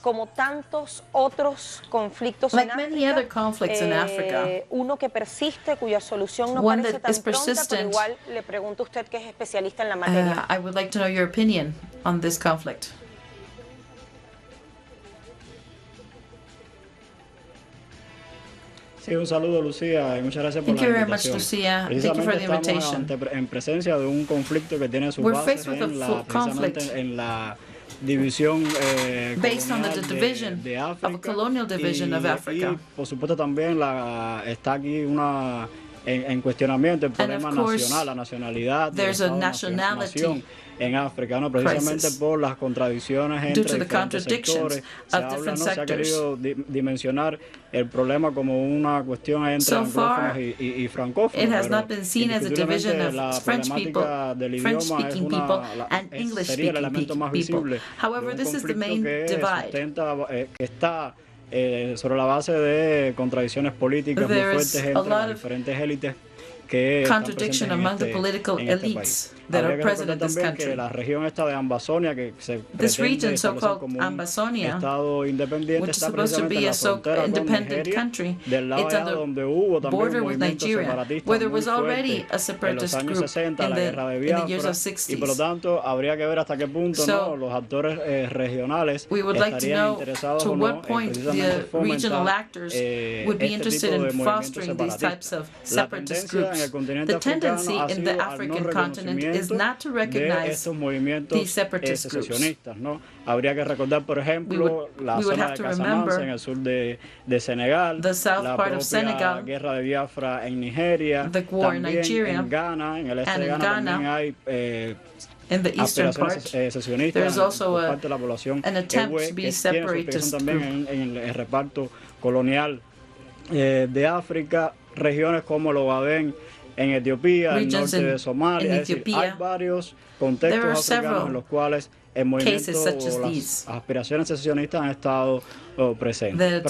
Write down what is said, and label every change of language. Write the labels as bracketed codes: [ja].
[es] Como tantos otros conflictos en África, uno que persiste, cuya solución no parece tan pronta, pero igual le pregunto a usted que es especialista en la materia. [en] I would like to know your opinion on this conflict. [es] Sí, un saludo, Lucía, y muchas gracias por la invitación. [en] Thank you very much, Lucia. Thank you for the invitation. [es] Estamos en presencia de un conflicto que tiene su base precisamente en la división [en] based on the division [es] de [en] África, of a colonial division of Africa. [es] Y por supuesto también está aquí en cuestionamiento el problema nacional, la nacionalidad de la nación en África, ¿no? Precisamente por las contradicciones entre diferentes sectores. Se ha querido dimensionar el problema como una cuestión entre anglófonos y francófonos. [en] It has not been seen as a division of French people, French-speaking people, and English-speaking people. However, this is the main divide. [es] Que está sobre la base de contradicciones políticas muy fuertes entre las diferentes élites que [en] contradiction among the political elites that are present in this country. [es] La región esta de Ambazonia, que se [en] this region, so-called Ambazonia, which is supposed to be a independent country, it's on the border with Nigeria, where there was already a separatist group in the years of 60s. [es] Y por lo tanto, habría que ver hasta qué punto los actores regionales estarían interesados o no en precisamente fomentar [en] would be interested in fostering these types of separatist groups. The tendency in the African continent is not to recognize these separatist groups. [es] ¿No? Habría que recordar, por ejemplo, la zona de Casamance en el sur de Senegal, la propia guerra de Biafra en Nigeria, también en Ghana, en el este de Ghana también hay [en] in the eastern part, there's also an attempt to be separatist [es] también en el reparto colonial de África, regiones como lo Ogaden en Etiopía, el norte de Somalia. Es decir, hay varios contextos africanos en los cuales el movimiento o las aspiraciones secesionistas han estado presentes.